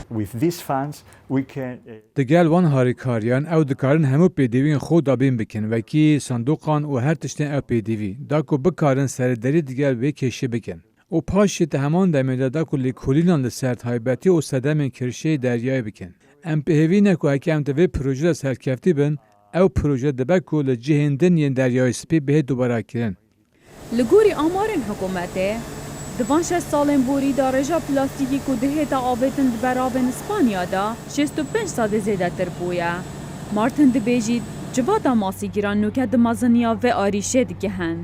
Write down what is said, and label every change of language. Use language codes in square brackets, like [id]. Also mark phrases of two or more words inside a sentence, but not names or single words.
[ku] دگل وان هاریکاریان او دکارن همو پیدوین خود دابین بکن وکی صندوقان و هر تشتین او پیدوی داکو بکارن سردری دگل وی کشی بکن و پاشت همان دمیده داکو لیکولینان لسرد هایبتی و صدم کرشه دریای بکن ام پهوی نکو هکی ام دوی پروژه سرکفتی بن ew proje dibe ku li cihên din yên deryayê spî bihê dubara kirin. Li gorî amarên hikûmetê, di van 6 salên borî da rêja plastîkî ku dihêta avêtin di beravên Spanya da 65 sadê zêdetir bûye. Martin dibêjî civada masîgîran nûke di meziniya ve arîşê digihin.